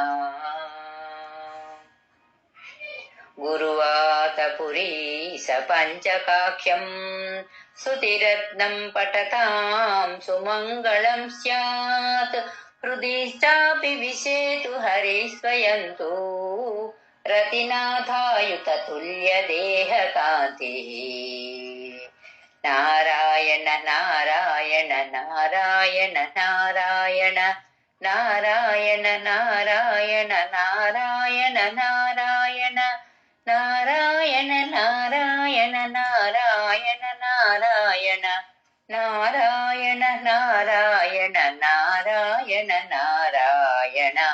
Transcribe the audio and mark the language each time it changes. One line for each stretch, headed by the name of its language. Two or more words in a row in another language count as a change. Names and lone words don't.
Sanskrit: गुरुवातपुरीश पञ्चकाख्यम् स्तुतिरत्नम् पठतां सुमङ्गलम् स्यात् हृदिश्चापि विशेतु हरिस्वयन्तु रतिनाथायुततुल्यदेहकान्तिः। నారాయణ నారాయణ నారాయణ నారాయణ నారాయణ నారాయణ నారాయణ నారాయణ నారాయణ నారాయణ నారాయణ నారాయణ నారాయణ నారాయణ నారాయణ నారాయణ.